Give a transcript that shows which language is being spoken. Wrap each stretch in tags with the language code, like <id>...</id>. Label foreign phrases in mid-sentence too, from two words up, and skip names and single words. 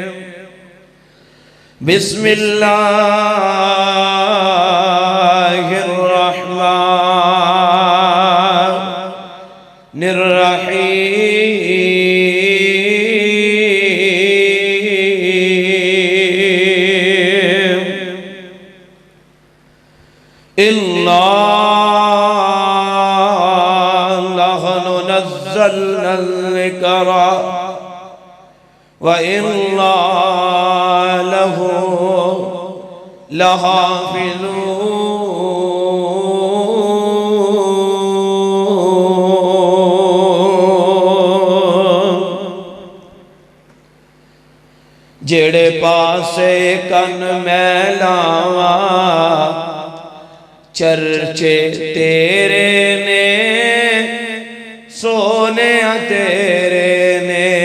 <ar>بسم الله الرحمن الرحيم. إنا نحن نزلنا الذكر وإنا له لحافظون.</ar> <pa>جیڑے پاسے کن میں لاواں چرچے تیرے نے سونے تیرے نے.</pa>